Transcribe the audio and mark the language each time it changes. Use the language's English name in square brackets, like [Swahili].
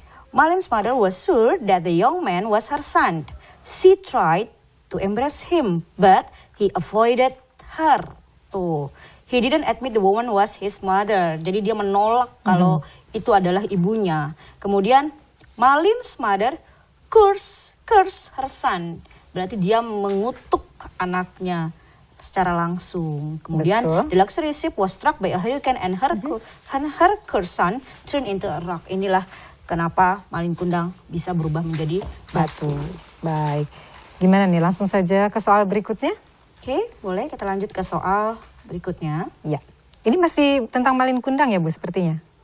[English] Malin's mother was sure that the young man was her son. She tried to embrace him, but he avoided her. Tuh, he didn't admit the woman was his mother. [Indonesian] Jadi dia menolak kalau itu adalah ibunya. [English] Kemudian Malin's mother curse her son. [Indonesian] Berarti dia mengutuk anaknya secara langsung. Kemudian Betul. [English] the luxury ship was struck by a hurricane and her son turned into a rock. [Indonesian] Inilah kenapa Malin Kundang bisa berubah menjadi batu. Baik. Gimana nih? Langsung saja ke soal berikutnya? Oke, boleh kita lanjut ke soal berikutnya. Ya. Ini masih tentang Malin Kundang ya Bu sepertinya?